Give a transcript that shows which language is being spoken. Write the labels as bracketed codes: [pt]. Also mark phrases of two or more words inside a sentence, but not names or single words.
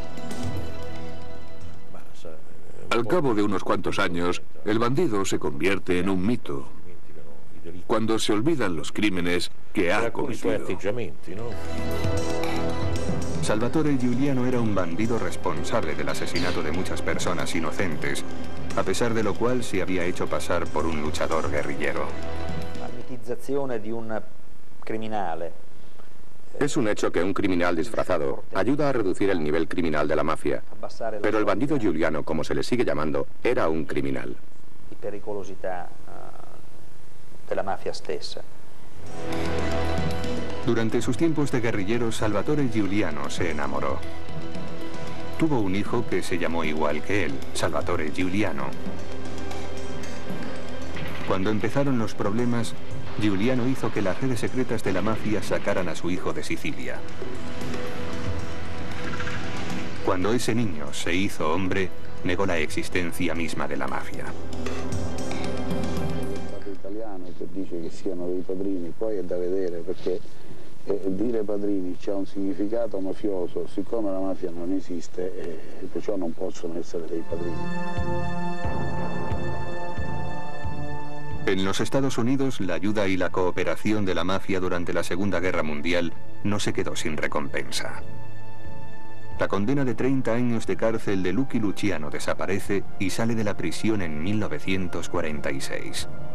[es] Al cabo de unos cuantos años, el bandido se convierte en un mito, cuando se olvidan los crímenes que ha cometido. Salvatore Giuliano era un bandido responsable del asesinato de muchas personas inocentes, a pesar de lo cual se había hecho pasar por un luchador guerrillero. [it] La mitizzazione di un criminale. [es] Es un hecho que un criminal disfrazado ayuda a reducir el nivel criminal de la mafia. Pero el bandido Giuliano, como se le sigue llamando, era un criminal. [it] Di pericolosità della mafia stessa. [es] Durante sus tiempos de guerrillero, Salvatore Giuliano se enamoró. Tuvo un hijo que se llamó igual que él, Salvatore Giuliano. Cuando empezaron los problemas, Giuliano hizo que las redes secretas de la mafia sacaran a su hijo de Sicilia. Cuando ese niño se hizo hombre, negó la existencia misma de la mafia. [it] Il italiano che dice che siano dei padrini, poi è da vedere perché dire padrini c'ha un significato mafioso, siccome la mafia non esiste, perciò non possono essere dei padrini. [es] En los Estados Unidos, la ayuda y la cooperación de la mafia durante la Segunda Guerra Mundial no se quedó sin recompensa. La condena de 30 años de cárcel de Lucky Luciano desaparece y sale de la prisión en 1946.